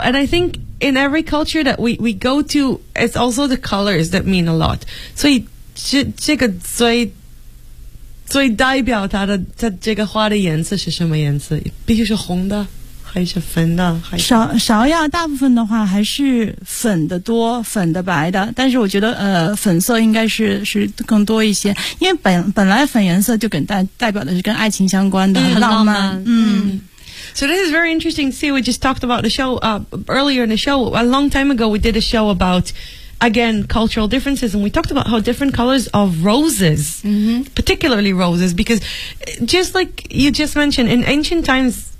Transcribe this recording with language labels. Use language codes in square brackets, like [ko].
[en] And I think in every culture that we go to, it's also the colors that mean a lot. [zh] 所以这个最代表它这个花的颜色是什么颜色？必须是红的。还是粉的，芍药大部分的话还是粉的多，粉的白的，但是我觉得粉色应该是更多一些，因为本来粉颜色就跟代表的是跟爱情相关的，很浪漫。 [en] So this is very interesting to see. We just talked about the show earlier in the show. A long time ago, we did a show about, again, cultural differences, and we talked about how different colors of roses, mm-hmm. particularly roses, because just like you just mentioned, in ancient times,